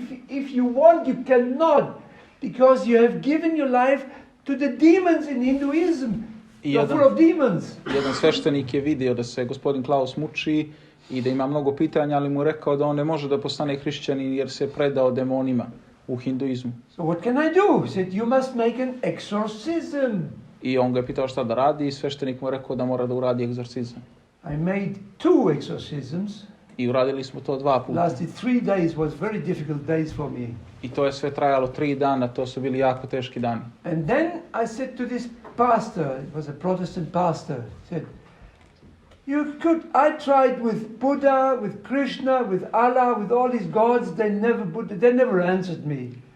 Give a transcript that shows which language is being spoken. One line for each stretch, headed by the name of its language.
English: If you want, you cannot. Because you have given your life to the demons in Hinduism. You're full of demons.
Serbian: Jedan sveštenik je vidio da se gospodin Klaus muči i da ima mnogo pitanja, ali mu je rekao da on ne može da postane hrišćanin jer se predao demonima u hinduizmu.
English: So what can I do? He said, you must make an exorcism.
Serbian: I on ga je pitao šta da radi i sveštenik mu je rekao da mora da uradi egzorcizam.
English: I made 2 exorcisms.
Serbian: I uradili smo to 2 puta.
English: Lasted 3 days, was very difficult days for me.
Serbian: I to je sve trajalo 3 dana, to su bili jako teški dani.
English: And then I said to this pastor, it was a Protestant pastor, said, I tried with Buddha, with Krishna, with Allah, with all these gods, they never answered me.